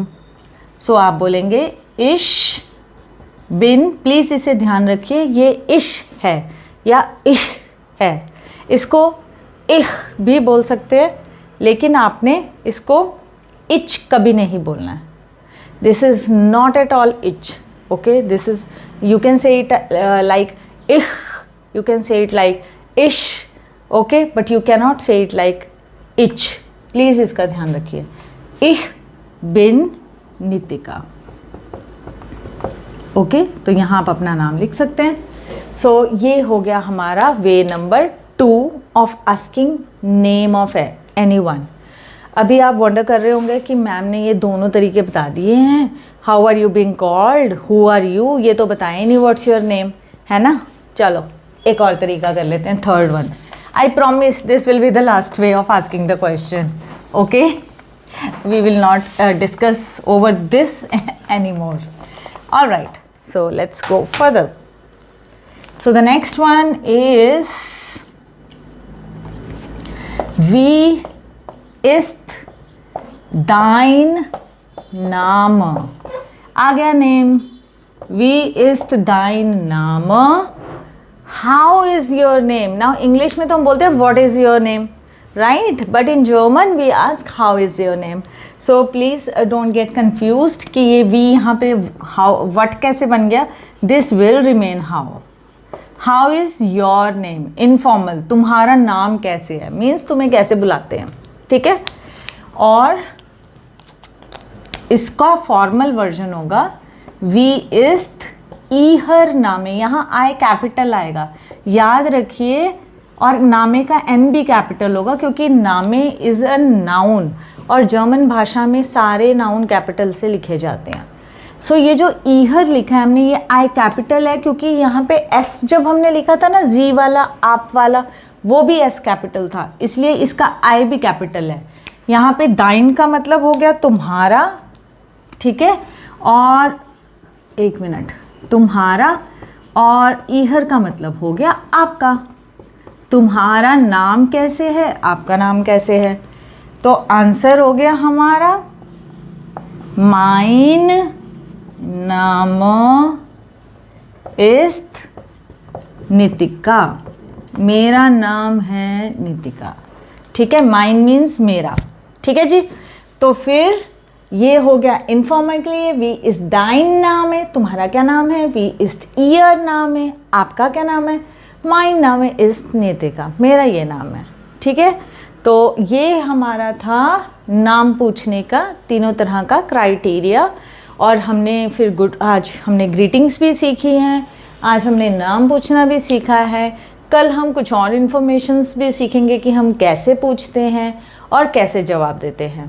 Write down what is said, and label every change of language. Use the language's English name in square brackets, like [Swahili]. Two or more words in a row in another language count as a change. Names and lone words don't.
[Hindi] सो आप बोलेंगे [German] ich bin, [Hindi] प्लीज़ इसे ध्यान रखिए, ये इश है, या इह है, इसको इह भी बोल सकते हैं, लेकिन आपने इसको इच कभी नहीं बोलना है. [English] This is not at all ich. Okay, this is, you can say it like ih, you can say it like ich. Okay, but you cannot say it like ich. [Hindi] प्लीज इसका ध्यान रखिए. [German] ich bin [Hindi] नितिका. ओके, तो यहाँ आप अपना नाम लिख सकते हैं. [English] सो [Hindi] ये हो गया हमारा [English] way number 2 of asking name of anyone. [Hindi] अभी आप वंडर कर रहे होंगे कि मैम ने ये दोनों तरीके बता दिए हैं. [English] how are you being called, who are you, [Hindi] ये तो बताएं नहीं [English] what's your name, [Hindi] है ना. चलो एक और तरीका कर लेते हैं, [English] third one. I promise this will be the last way of asking the question. Okay, we will not discuss over this any more. ऑलराइट, so let's go further. So the next one is [German] wie ist dein Name. [Hindi] आ गया नेम. [German] wie ist dein Name. [English] How is your name? Now English [Hindi] में तो हम बोलते हैं [English] what is your name, right? But in German we ask how is your name. So please don't get confused [Hindi] कि ये we यहाँ पे how what कैसे बन गया. [English] This will remain how. How is your name? Informal, [Hindi] तुम्हारा नाम कैसे है, means तुम्हें कैसे बुलाते हैं, ठीक है. और इसका फॉर्मल वर्जन होगा [German] wie ist ihr Name. [Hindi] यहाँ आई कैपिटल आएगा, याद रखिए. और नामे का एन भी कैपिटल होगा क्योंकि नामे [English] is a noun, [Hindi] और जर्मन भाषा में सारे नाउन कैपिटल से लिखे जाते हैं. सो ये जो ईहर लिखा है हमने, ये आई कैपिटल है क्योंकि यहाँ पे एस जब हमने लिखा था ना, जी वाला आप वाला, वो भी एस कैपिटल था, इसलिए इसका आई भी कैपिटल है. यहाँ पे दाइन का मतलब हो गया तुम्हारा, ठीक है. और एक मिनट, तुम्हारा, और ईहर का मतलब हो गया आपका. तुम्हारा नाम कैसे है, आपका नाम कैसे है. तो आंसर हो गया हमारा [German] mein Name ist [Hindi] नितिका. मेरा नाम है नितिका, ठीक है. mein मीन्स मेरा, ठीक है जी. तो फिर ये हो गया इनफॉर्मल के लिए. [German] wie ist dein Name, [Hindi] तुम्हारा क्या नाम है. [German] wie ist ihr Name, [Hindi] आपका क्या नाम है. [German] mein Name ist [Hindi] नितिका, मेरा ये नाम है, ठीक है. तो ये हमारा था नाम पूछने का तीनों तरह का क्राइटेरिया. और हमने फिर आज हमने ग्रीटिंग्स भी सीखी हैं, आज हमने नाम पूछना भी सीखा है. कल हम कुछ और इन्फॉर्मेशंस भी सीखेंगे कि हम कैसे पूछते हैं और कैसे जवाब देते हैं.